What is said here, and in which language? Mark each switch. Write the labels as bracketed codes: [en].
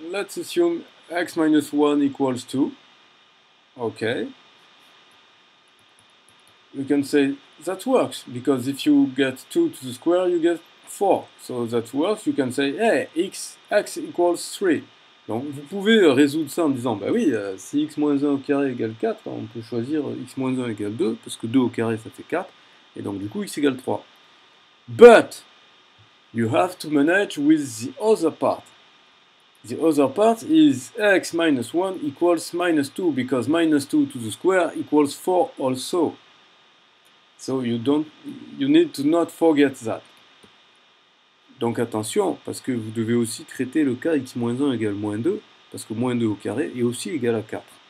[en] Let's assume x minus 1 equals 2. Okay. You can say that works, because if you get 2 to the square, you get 4. So that works. You can say, hey, x equals 3. [fr] Donc vous pouvez résoudre ça en disant, bah oui, si x moins 1 au carré égale 4, on peut choisir x moins 1 égale 2, parce que 2 au carré ça fait 4, et donc du coup x égale 3. [en] But you have to manage with the other part. The other part is x minus 1 equals minus 2, because minus 2 to the square equals 4 also. So you need to not forget that. [fr] Donc attention, parce que vous devez aussi traiter le cas x moins 1 égale moins 2, parce que moins 2 au carré est aussi égal à 4.